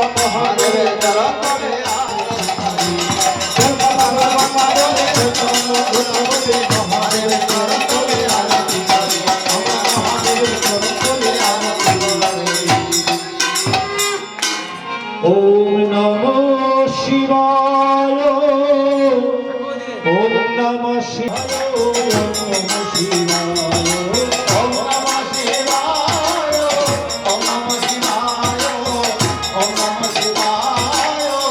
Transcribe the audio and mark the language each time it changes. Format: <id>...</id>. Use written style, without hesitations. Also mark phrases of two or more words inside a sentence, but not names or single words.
<bn>মহাদেবের চরণ তলে মহাদেবের চরণ তলে আরতি করি আমরা মহাদেবের চরণ তলে আরতি করি</bn> <sa>ওম নমঃ শিবায় ওম নমঃ শিবায় ওম নমঃ শিবায় ওম নমঃ শিবায় ওম নমঃ শিবায় ওম নমঃ শিবায়</sa>